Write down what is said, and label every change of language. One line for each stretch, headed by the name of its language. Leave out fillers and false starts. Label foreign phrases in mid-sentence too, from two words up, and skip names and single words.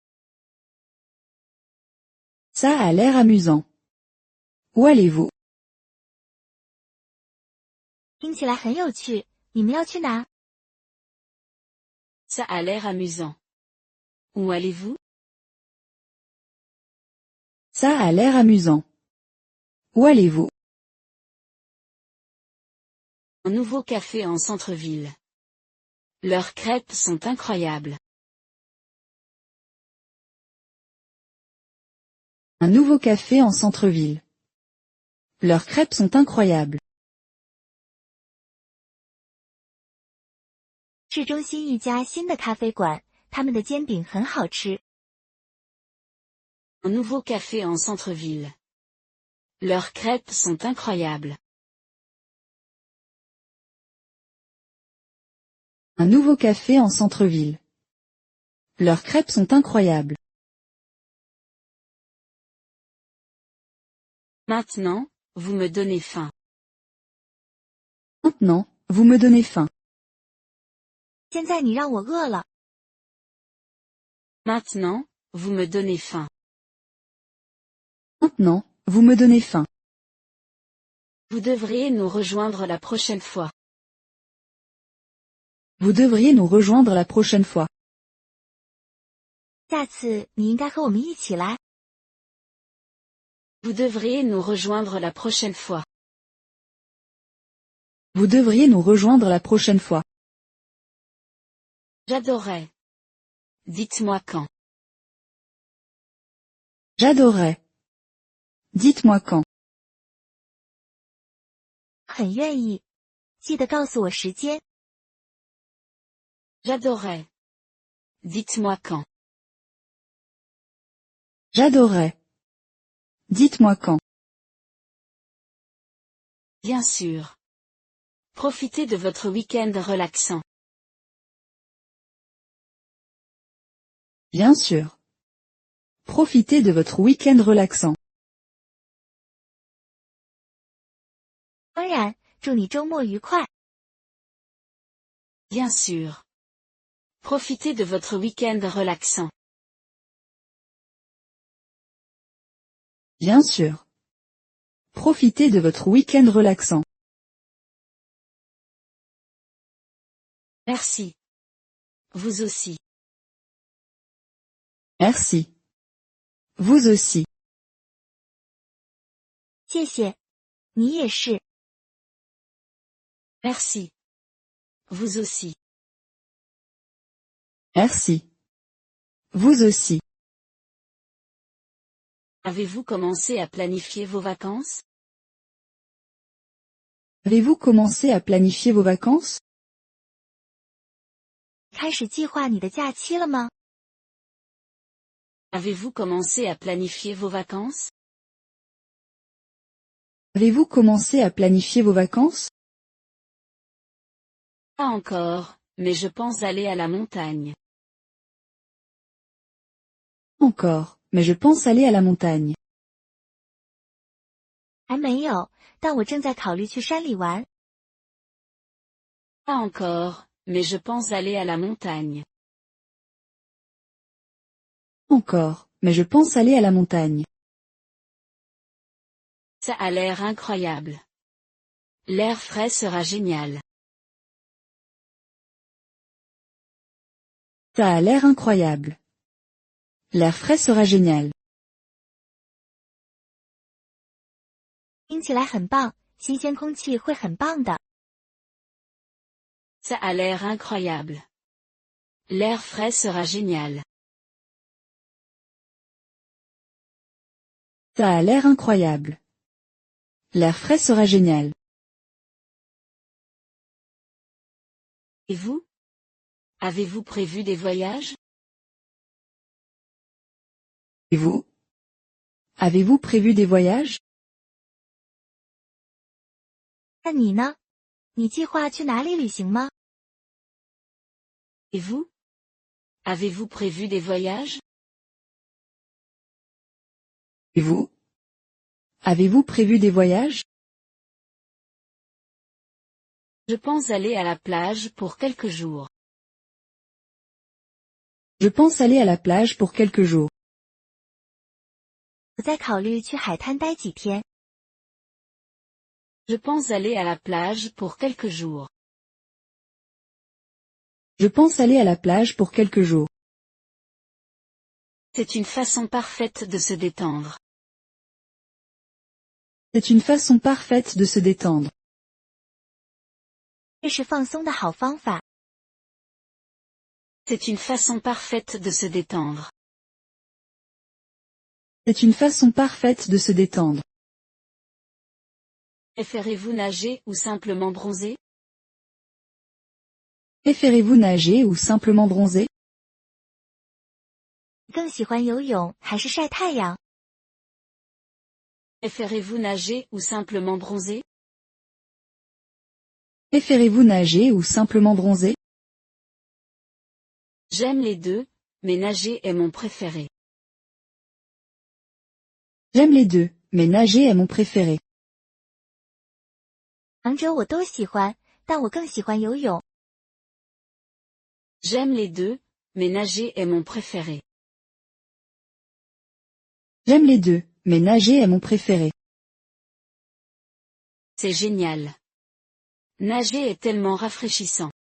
French: Ça a l'air amusant. Où allez-vous?
Chinese: 听起来很有趣，你们要去哪？
French: Ça a l'air amusant. Où allez-vous? Ça a l'air amusant. Où allez-vous? Un nouveau café en centre-ville. Leurs crêpes sont incroyables. Un nouveau café en centre-ville. Leurs crêpes sont incroyables.
Chinese: 市中心一家新的咖啡馆，他们的煎饼很好吃。
French: Un nouveau café en centre-ville. Leurs crêpes sont incroyables. Un nouveau café en centre-ville. Leurs crêpes sont incroyables. Maintenant, vous me donnez faim. Maintenant, vous me donnez faim.
Chinese: 现在你让我饿了。
French: Maintenant, vous me donnez faim. Maintenant, vous me donnez faim. Vous devriez nous rejoindre la prochaine fois. Vous devriez nous rejoindre la prochaine fois.
Chinese: 下次你应该和我们一起来。
French: Vous devriez nous rejoindre la prochaine fois. Vous devriez nous rejoindre la prochaine fois. J'adorerais. Dites-moi quand. J'adorerais. Dites-moi quand.
Chinese: 很愿意，记得告诉我时间。
French: J'adorerais. Dites-moi quand. J'adorerais. Dites-moi quand. Bien sûr. Profitez de votre week-end relaxant. Bien sûr. Profitez de votre week-end relaxant.
Chinese: 当然，祝你周末愉快。
French: Bien sûr. Profitez de votre week-end relaxant. Bien sûr. Profitez de votre week-end relaxant. Merci. Vous aussi. Merci. Vous aussi.
Chinese: 谢谢，你也是。
French: Merci. Vous aussi. Merci. Vous aussi. Avez-vous commencé à planifier vos vacances? Avez-vous commencé à planifier vos vacances?
Chinese: 开始计划你的假期了吗？
French: Avez-vous commencé à planifier vos vacances? Avez-vous commencé à planifier vos vacances? Pas encore, mais je pense aller à la montagne. Encore, mais je pense aller à la montagne.
Chinese: 还没有，但我正在考虑去山里玩。
French: Pas encore, mais je pense aller à la montagne. Encore, mais je pense aller à la montagne. Ça a l'air incroyable. L'air frais sera génial. Ça a l'air incroyable. L'air frais sera génial.
Chinese: 听起来很棒，新鲜空气会很棒的。
French: Ça a l'air incroyable. L'air frais sera génial. Ça a l'air incroyable. L'air frais sera génial. Et vous? Avez-vous prévu des voyages? Et vous? Avez-vous prévu des voyages?
Chinese: 那你呢？你计划去哪里旅行吗？
French: Et vous? Avez-vous prévu des voyages? Et vous? Avez-vous prévu des voyages? Je pense aller à la plage pour quelques jours. Je pense aller à la plage pour quelques jours.
Chinese: 我在考虑去海滩待几天。
French: Je pense aller à la plage pour quelques jours. Je pense aller à la plage pour quelques jours. C'est une façon parfaite de se détendre. C'est une façon parfaite de se détendre.
Chinese: 这是放松的好方法。
French: C'est une façon parfaite de se détendre. C'est une façon parfaite de se détendre. Préférez-vous nager ou simplement bronzer? Préférez-vous nager ou simplement bronzer?
Chinese: 更喜欢游泳还是晒太阳？
French: Préférez-vous nager ou simplement bronzer? Préférez-vous nager ou simplement bronzer? J'aime les deux, mais nager est mon préféré. J'aime les deux, mais nager est mon préféré.
Chinese: 两者我都喜欢，但我更喜欢游泳。
French: J'aime les deux, mais nager est mon préféré. J'aime les deux, mais nager est mon préféré. C'est génial. Nager est tellement rafraîchissant.